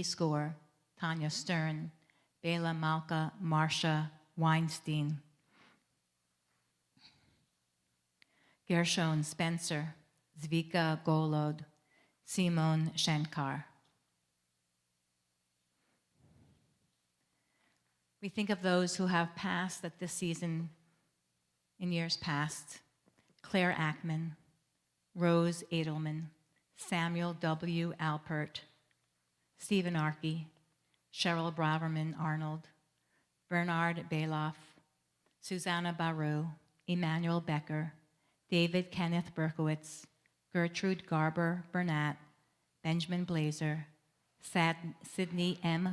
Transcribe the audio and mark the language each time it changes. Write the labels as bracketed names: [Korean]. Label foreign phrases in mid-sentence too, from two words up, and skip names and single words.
[English] Score, Tanya Stern, Bela Malka, Marcia Weinstein, Gershon Spencer, Zvika Golod, Simon Shankar. We think of those who have passed at this season in years past. Claire Ackman, Rose Edelman, Samuel W. Alpert, Stephen Arkey, Cheryl Braverman Arnold, Bernard Bailoff, Susanna Baru, Emmanuel Becker, David Kenneth Berkowitz, Gertrude Garber Burnett, Benjamin Blazer, Sydney M.